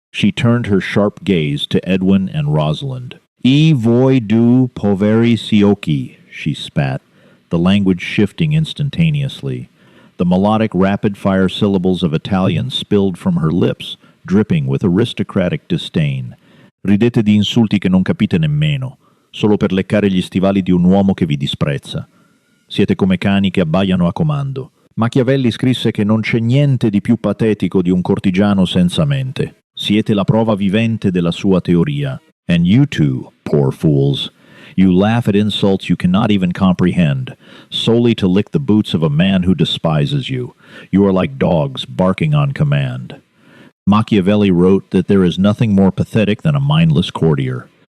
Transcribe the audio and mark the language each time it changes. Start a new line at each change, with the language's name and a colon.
English: She turned her sharp gaze to Edwin and Rosalind.
Italian: "I voi du poveri siochi,"
English: she spat, the language shifting instantaneously. The melodic rapid-fire syllables of Italian spilled from her lips, dripping with aristocratic disdain.
Italian: "Ridete di insulti che non capite nemmeno, solo per leccare gli stivali di un uomo che vi disprezza. Siete come cani che abbaiano a comando. Machiavelli scrisse che non c'è niente di più patetico di un cortigiano senza mente. Siete la prova vivente della sua teoria.
English: And you two, poor fools, you laugh at insults you cannot even comprehend, solely to lick the boots of a man who despises you. You are like dogs barking on command." Machiavelli wrote that there is nothing more pathetic than a mindless courtier.